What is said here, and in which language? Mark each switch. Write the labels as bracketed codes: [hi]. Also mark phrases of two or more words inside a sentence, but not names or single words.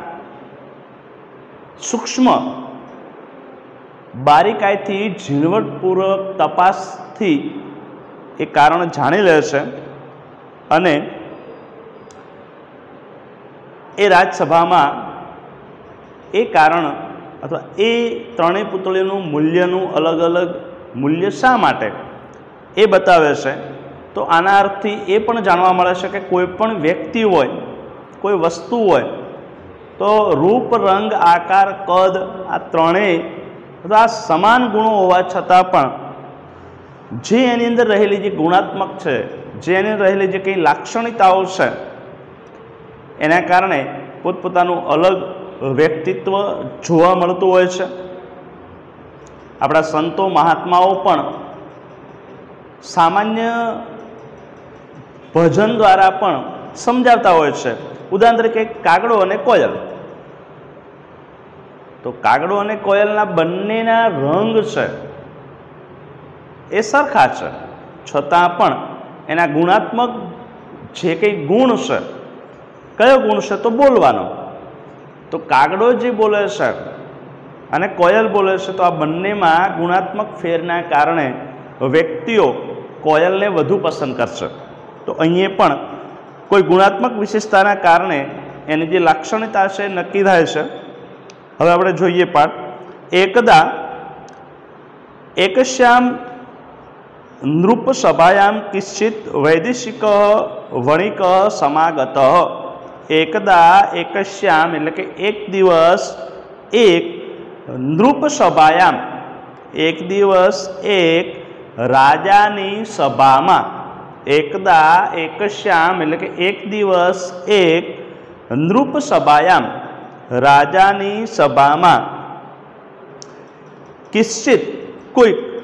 [gu] સૂક્ષ્મ બારીકાઈથી ઝીણવટપૂર્વક તપાસથી એ કારણ જાણી લે છે અને એ રાજ્યસભામાં એ કારણ અથવા એ ત્રણેય પુતળીઓનું મૂલ્યનું અલગ અલગ મૂલ્ય શા માટે એ બતાવે છે। તો આના અર્થથી એ પણ જાણવા મળે છે કે કોઈપણ વ્યક્તિ હોય, કોઈ વસ્તુ હોય તો રૂપ, રંગ, આકાર, કદ આ ત્રણેય અથવા સમાન ગુણો હોવા છતાં પણ જે એની અંદર રહેલી જે ગુણાત્મક હૈ, જે એની રહેલી જે કઈ લાક્ષણિકતાઓ હૈ એના કારણે પોતપોતાનું અલગ વ્યક્તિત્વ જોવા મળતું હોય છે। આપણા સંતો મહાત્માઓ પણ સામાન્ય ભજન દ્વારા પણ સમજાવતા હોય છે। ઉદાહરણ તરીકે કાગડો અને કોયલ, તો કાગડો અને કોયલના બંનેના રંગ છે એ સરખા છે છતાં પણ એના ગુણાત્મક જે કંઈ ગુણ છે, કયો ગુણ છે તો બોલવાનો। તો કાગડો જે બોલે છે અને કોયલ બોલે છે તો આ બંનેમાં ગુણાત્મક ફેરના કારણે વ્યક્તિઓ કોયલને વધુ પસંદ કરશે। તો અહીંએ પણ કોઈ ગુણાત્મક વિશેષતાના કારણે એની જે લાક્ષણિકતા છે નક્કી થાય છે। હવે આપણે જોઈએ પાઠ। [sa] एकदा एकस्याम नृपसभायां किश्चित् वैदेशिकः वणिकः समागतः। एकदा एकस्याम [gu] એટલે કે એક દિવસ એક નૃપસભાયાં, એક દિવસ એક રાજાની સભામાં, [sa] एकदा एकस्याम [gu] એટલે કે એક દિવસ એક નૃપસભાયાં રાજાની સભામાં કિશ્ચિત્ કોઈ